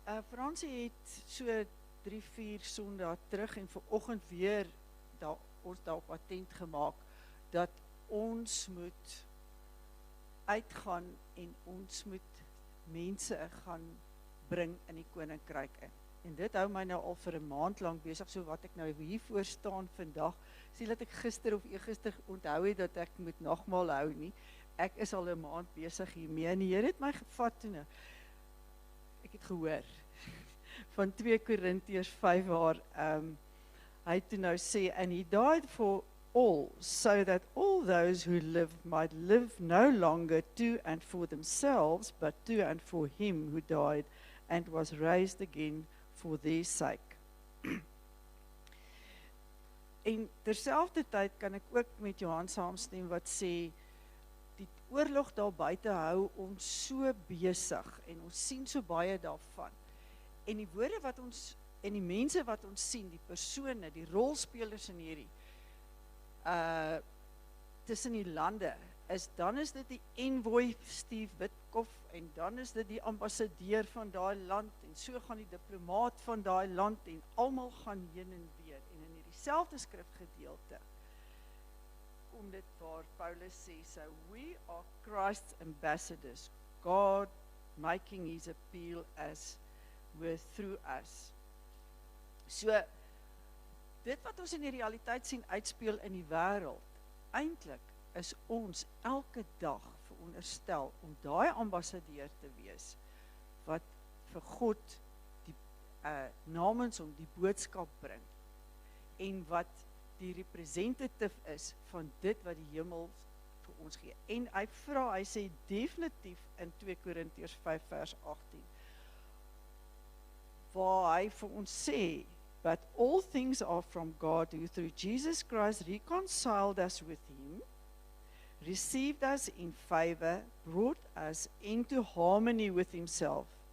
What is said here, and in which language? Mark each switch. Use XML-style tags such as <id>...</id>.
<af>Fransie het so 3-4 Sondae terug en vanoggend weer ons daarop attent gemaak dat ons moet uitgaan en ons moet mense gaan bring in die koninkryk in. En dit hou my nou al vir 'n maand lank besig, so wat ek nou hier voor staan vandag, sê dat ek gister of eergister onthou het dat ek moet nagmaal hou nie. Ek is al 'n maand besig hiermee en die Here het my gevat toe nou. Ek het gehoor van 2 Korintiërs 5 waar hy toe nou sê,</af> <en>and he died for all, so that all those who live might live no longer to and for themselves, but to and for him who died and was raised again for their sake.</en> <af>En terselfdertyd kan ek ook met Johan saamstem wat sê, die oorlog daar buite hou ons so besig en ons sien so baie daarvan. En die woorde wat ons en die mense wat ons sien, die persone, die rolspelers in hierdie tussen die lande, dan is dit die envoy Steve Witkoff en dan is dit die ambassadeur van daai land en so gaan die diplomaat van daai land en almal gaan heen en weer. En in hierdie selfde skrifgedeelte kom dit waar Paulus sê,</af> <en>so we are Christ's ambassadors, God making his appeal as were through us.</en> <af>So, dit wat ons in die realiteit sien uitspeel in die wêreld, eintlik is ons elke dag veronderstel om daai ambassadeur te wees, wat vir God namens hom die boodskap bring, en wat die representative is van dit wat die hemel vir ons gee. En hy sê definitief in 2 Korintiërs 5 vers 18, waar hy vir ons sê,</af> <en>but all things are from God, who through Jesus Christ reconciled us with him, received us in favor, brought us into harmony with himself.</en>